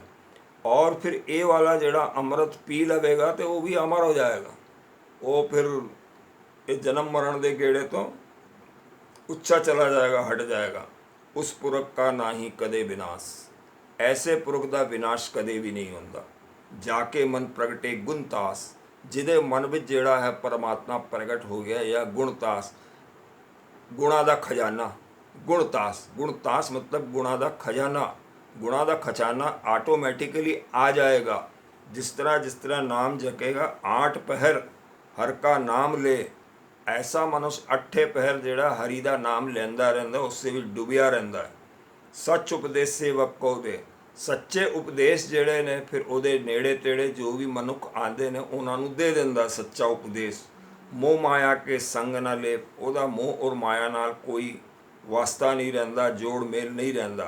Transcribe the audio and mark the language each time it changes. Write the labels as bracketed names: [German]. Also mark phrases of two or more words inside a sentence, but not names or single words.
[Punjabi] ਔਰ ਫਿਰ ਇਹ ਵਾਲਾ ਜਿਹੜਾ ਅੰਮ੍ਰਿਤ ਪੀ ਲਵੇਗਾ ਤੇ ਉਹ ਵੀ ਅਮਰ ਹੋ ਜਾਏਗਾ। ਉਹ ਫਿਰ ਇਹ ਜਨਮ ਮਰਨ ਦੇ ਗੇੜੇ ਤੋਂ ਉੱਚਾ ਚਲਾ ਜਾਏਗਾ, ਹਟ ਜਾਏਗਾ। ਉਸ ਪੁਰਖ ਕਾ ਨਾ ਹੀ ਕਦੇ ਵਿਨਾਸ਼, ਐਸੇ ਪੁਰਖ ਦਾ ਵਿਨਾਸ਼ ਕਦੇ ਵੀ ਨਹੀਂ ਹੁੰਦਾ। ਜਾਕੇ ਮਨ ਪ੍ਰਗਟੇ ਗੁਣਤਾਸ, ਜਿਹਦੇ ਮਨ ਵਿੱਚ ਜਿਹੜਾ ਹੈ ਪਰਮਾਤਮਾ ਪ੍ਰਗਟ ਹੋ ਗਿਆ, ਜਾਂ ਗੁਣਤਾਸ, ਗੁਣਾਂ ਦਾ ਖਜ਼ਾਨਾ। ਗੁਣਤਾਸ ਮਤਲਬ ਗੁਣਾ ਦਾ ਖਜ਼ਾਨਾ। गुणा ਦਾ ਖਜ਼ਾਨਾ ਆਟੋਮੈਟਿਕਲੀ ਆ ਜਾਏਗਾ। [Hindi] जिस तरह नाम जकेगा, 8 पहर हर का नाम ले, ऐसा मनुष्य 8 पहर [Punjabi] ਜਿਹੜਾ ਹਰੀ ਦਾ ਨਾਮ ਲੈਂਦਾ ਰਹਿੰਦਾ, ਉਸੇ ਵਿੱਚ ਡੁੱਬਿਆ ਰਹਿੰਦਾ ਹੈ। ਸੱਚ ਉਪਦੇਸ਼ ਸੇਵਕ ਕੋ ਦੇ, ਸੱਚੇ ਉਪਦੇਸ਼ ਜਿਹੜੇ ਨੇ ਫਿਰ ਉਹਦੇ ਨੇੜੇ ਤੇੜੇ ਜੋ ਵੀ ਮਨੁੱਖ ਆਉਂਦੇ ਨੇ ਉਹਨਾਂ ਨੂੰ ਦੇ ਦਿੰਦਾ ਸੱਚਾ ਉਪਦੇਸ਼। ਮੋਹ ਮਾਇਆ ਕੇ ਸੰਗ ਨਾ ਲੈ, ਉਹਦਾ ਮੋਹ ਔਰ ਮਾਇਆ ਨਾਲ ਕੋਈ ਵਾਸਤਾ ਨਹੀਂ ਰਹਿੰਦਾ, ਜੋੜ ਮੇਲ ਨਹੀਂ ਰਹਿੰਦਾ।